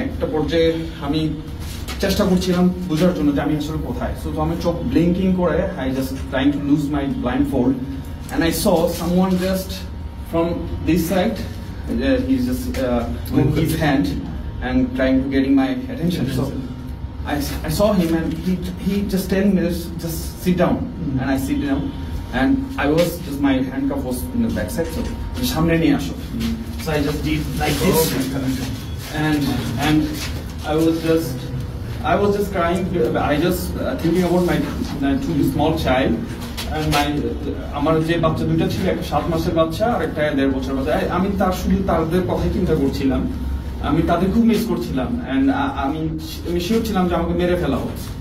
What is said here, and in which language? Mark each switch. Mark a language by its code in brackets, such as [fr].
[bn] একটা পর্যায়ে আমি চেষ্টা করছিলাম বোঝার জন্য যে আমি আসলে কোথায়। [en] so [bn] আমি চোখ ব্লিঙ্কিং করে [en] I just trying to lose my blindfold and I saw someone just from this side, he's just moving his hand and trying to getting my attention. So I saw him and he just telling me just sit down and I sit down and I was just my handcuff was in the back side, so [bn] samne niye asho. [en] So I just did like this and I was just crying. I just thinking about my two small child and my [bn] আমার যে বাচ্চা দুইটা ছিল, একটা 7 মাসের বাচ্চা আর একটা 1.5 বছরের বাচ্চা। আমি শুধু তাদের কথাই চিন্তা করছিলাম, আমি তাদের খুব মিস করছিলাম অ্যান্ড আমি শিওর ছিলাম যে আমাকে মেরে ফেলা হোক।